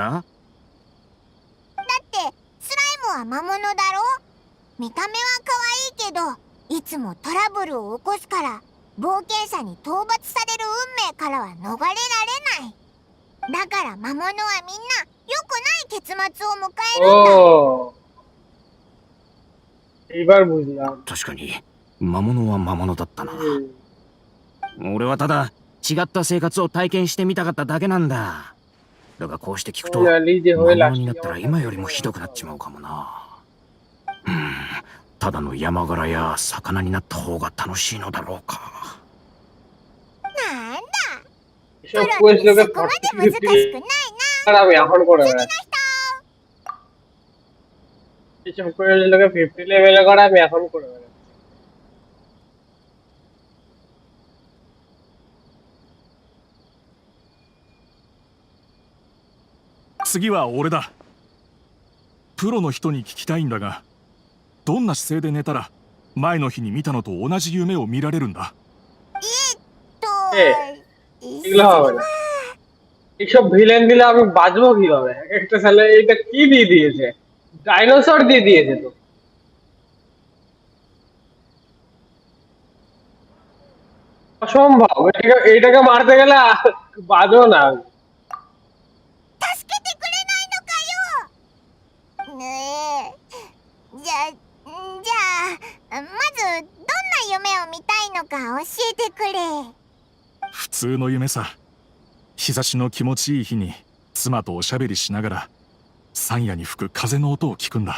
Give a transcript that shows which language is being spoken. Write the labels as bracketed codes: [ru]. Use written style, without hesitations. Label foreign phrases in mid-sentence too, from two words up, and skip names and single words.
[ja] だってスライムは魔物だろ。見た目は可愛いけどいつもトラブルを起こすから冒険者に討伐される運命からは逃れられない。だから魔物はみんな良くない結末を迎えるんだ。 [bn] ও এইবার বুঝলাম। [ja] 確かに魔物は魔物だったな。 [bn] হুম। [ja] 俺はただ違った生活を体験してみたかっただけなんだ。だがこうして聞くと魔 [bn] জানি যে হয়ে [ja] 物 [en] last [ja] になったら今よりもひどくなっちまうかもな。ただの山柄や魚になった方が楽しいのだろうか。なんだ [bn] এসব কোয়েস্ট লোকে [ja] そこまで難しくないな。 [bn] আর আমি এখন করে [ja] 次の [bn] বেড়াচ্ছি। [ja] 人 [bn] এসব কোয়েস্ট লোকে 50 লেভেলে করে আমি এখন করে বেড়াচ্ছি। [ja] 次は俺だ。プロの人に聞きたいんだが、どんな姿勢で寝たら前の日に見たのと同じ夢を見られるんだ？と [bn] এগুলো হবে না। এইসব ভিলেন দিলে আমি বাঁচবো কিভাবে? একটা সালে এটা কি দিয়ে দিয়েছে? ডাইনোসর দিয়ে দিয়েছে তো। অসম্ভব। এটাকে মারতে গেলে বাঁচবো না। [ja] 助けてくれないのかよ。ねえ、じゃあまずどんな夢を見たいのか教えてくれ。普通の夢さ。日差しの気持ちいい日に妻とおしゃべりしながら山野に吹く風の音を聞くんだ。